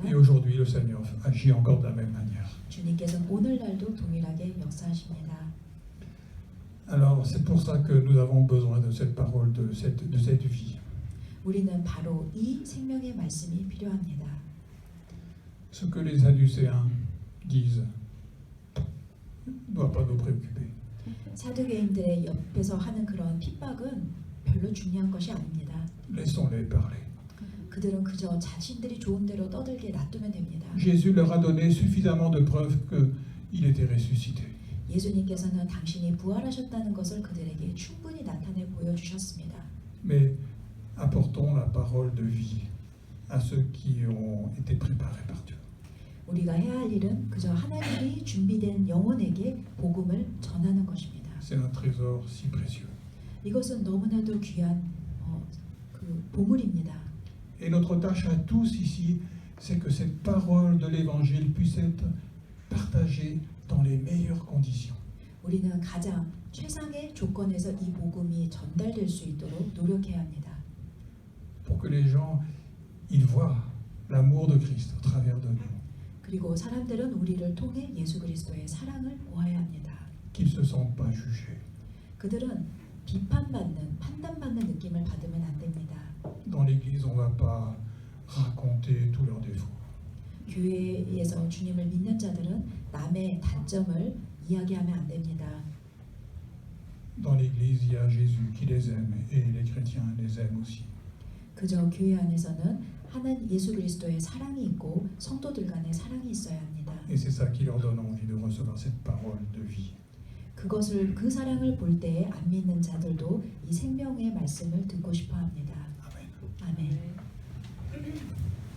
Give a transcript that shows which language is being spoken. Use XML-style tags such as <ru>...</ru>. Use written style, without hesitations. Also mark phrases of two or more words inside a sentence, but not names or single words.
<fr>Et aujourd'hui, le Seigneur agit encore de la même manière.</fr> <ko>주님께서는 오늘날도 동일하게 역사하십니다.</ko> <fr>Alors, c'est pour ça que nous avons besoin de cette parole, de cette vie.</fr> <ko>우리는 바로 이 생명의 말씀이 필요합니다.</ko> <fr>Ce que les Sadducéens disent ne doit pas nous préoccuper.</fr> <ko>사두개인들의 옆에서 하는 그런 핍박은 별로 중요한 것이 아닙니다.</ko> <fr>Laissons-les parler.</fr> <ko>그들은 그저 자신들이 좋은 대로 떠들게 놔두면 됩니다.</ko> <fr>Jésus leur a donné suffisamment de preuves qu'il était ressuscité.</fr> <ko>예수님께서는 당신이 부활하셨다는 것을 그들에게 충분히 나타내 보여주셨습니다.</ko> <fr>Mais apportons la parole de vie à ceux qui ont été préparés par Dieu.</fr> <ko>우리가 해야 할 일은 그저 하나님이 준비된 영혼에게 복음을 전하는 것입니다.</ko> <fr>C'est un trésor si précieux.</fr> <ko>이것은 너무나도 귀한 그 보물입니다.</ko> <fr>Et notre tâche à tous ici, c'est que cette parole de l'Évangile puisse être partagée dans les meilleures conditions.</fr> <ko>우리는 가장 최상의 조건에서 이 복음이 전달될 수 있도록 노력해야 합니다.</ko> <fr>Pour que les gens ils voient l'amour de Christ au travers de nous,</fr> <ko>그리고 사람들은 우리를 통해 예수 그리스도의 사랑을 보아야 합니다.</ko> <fr>qu'ils ne se sentent pas jugés.</fr> <ko>그들은 비판받는, 판단받는 느낌을 받으면 안 됩니다.</ko> <fr>Dans l'Église, on ne va pas raconter tous leurs défauts.</fr> <ko>교회에서 주님을 믿는 자들은 남의 단점을 이야기하면 안 됩니다.</ko> <fr>Dans l'Église, il y a Jésus qui les aime et les chrétiens les aiment aussi.</fr> <ko>그저 교회 안에서는 하나님 예수 그리스도의 사랑이 있고 성도들 간의 사랑이 있어야 합니다.</ko> <fr>Et c'est ça qui leur donne envie de recevoir cette parole de vie.</fr> <ko>그것을 그 사랑을 볼 때에 안 믿는 자들도 이 생명의 말씀을 듣고 싶어 합니다.</ko> <fr>Amen.</fr> <ko>아멘.</ko>